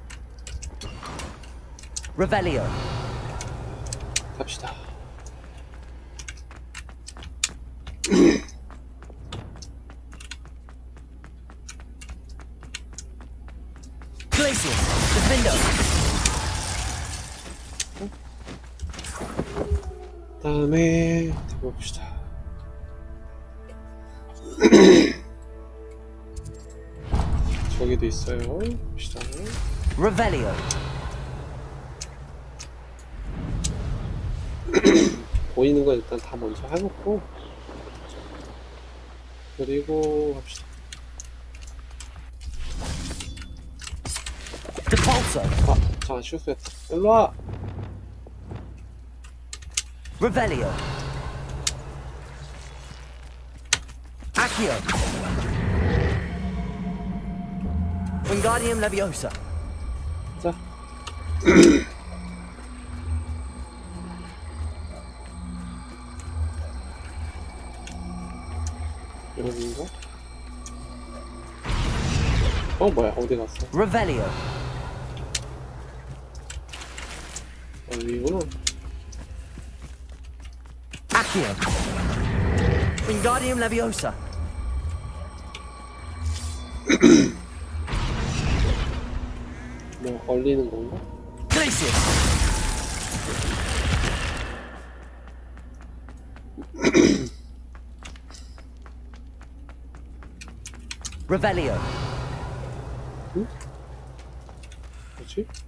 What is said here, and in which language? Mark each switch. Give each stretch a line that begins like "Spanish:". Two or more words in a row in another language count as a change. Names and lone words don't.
Korean: Revelio. 갑시다. Glacius. Defendo. 다음에 해봅시다. 거기도 있어요. 봅시다. Revelio. 보이는 거 일단 다 먼저 해놓고 그리고 갑시다. 아, 잠깐 실수했다. 일로와! Revelio. Accio. Wingardium Leviosa. 자. 여기인가? 뭐야, 어디 갔어? Revelio. 여기구나. Accio. Wingardium Leviosa. 뭐, 얼리는 건가? Glacius. Revelio. 응? 뭐지?